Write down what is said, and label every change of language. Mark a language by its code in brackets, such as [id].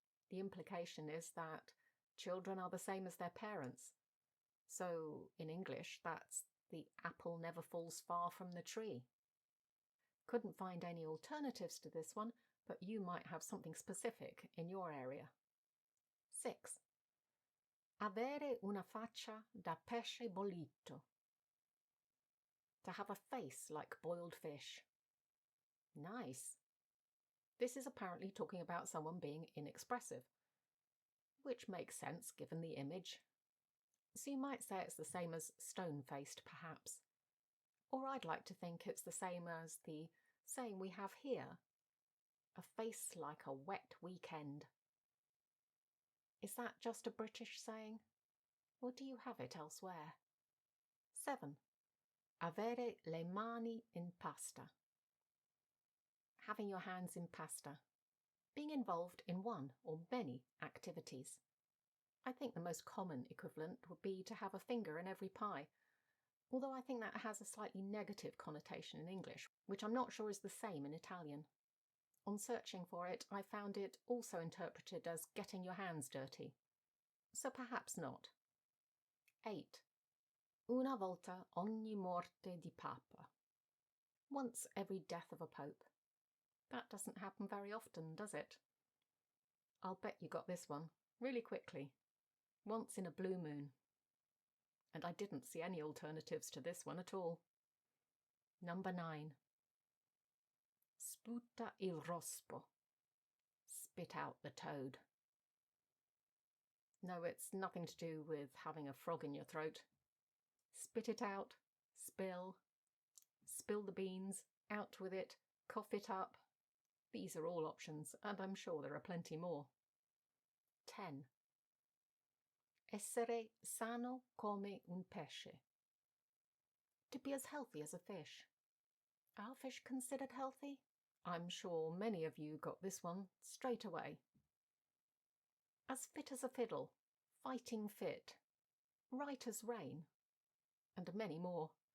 [en] The implication is that children are the same as their parents. So, in English, that's the apple never falls far from the tree. Couldn't find any alternatives to this one, but you might have something specific in your area. 6. [it] Avere una faccia da pesce bollito. [en] To have a face like boiled fish. Nice. This is apparently talking about someone being inexpressive, which makes sense given the image. So you might say it's the same as stone-faced, perhaps. Or I'd like to think it's the same as the saying we have here, a face like a wet weekend. Is that just a British saying? Or do you have it elsewhere? 7. [it] Avere le mani in pasta. [en] Having your hands in pasta. Being involved in one or many activities. I think the most common equivalent would be to have a finger in every pie, although I think that has a slightly negative connotation in English, which I'm not sure is the same in Italian. On searching for it, I found it also interpreted as getting your hands dirty. So perhaps not. 8. [it] Una volta ogni morte di papa. [en] Once every death of a pope. That doesn't happen very often, does it? I'll bet you got this one, really quickly. Once in a blue moon. And I didn't see any alternatives to this one at all. Number 9. [it] Sputa il rospo. [en] Spit out the toad. No, it's nothing to do with having a frog in your throat. Spit it out, spill the beans, out with it, cough it up. These are all options, and I'm sure there are plenty more. 10. [it] Essere sano come un pesce. [en] To be as healthy as a fish. Are fish considered healthy? I'm sure many of you got this one straight away. As fit as a fiddle, fighting fit, right as rain, and many more.